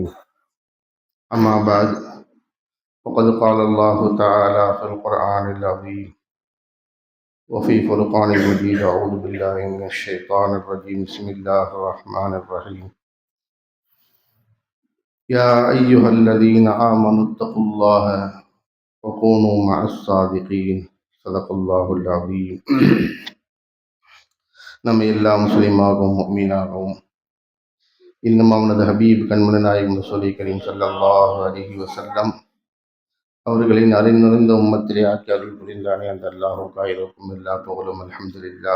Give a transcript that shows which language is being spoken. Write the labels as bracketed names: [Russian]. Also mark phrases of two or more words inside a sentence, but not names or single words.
[Arabic] أما بعد، فقد قال الله تعالى في القرآن العظيم وفي فرقان المجيد: أعوذ بالله من الشيطان الرجيم. بسم الله الرحمن الرحيم. يا أيها الذين آمنوا اتقوا الله وكونوا مع الصادقين. صدق الله العظيم. [Tamil] நம்ம எல்லா முஸ்லிமாகவும் முஃமினாகவும் இன்னும் அவனது ஹபீப் கண்மணி நாயகம் [Arabic] رسول كريم صلى الله عليه وسلم [Tamil] அவர்களின் அறிந்துரைந்த உம்மத்திலே ஆக்கி அருள் புரிந்தானே அந்த அல்லாஹுக்காயிருக்கும் எல்லா புகழும் அல்ஹம்துலில்லாஹ்.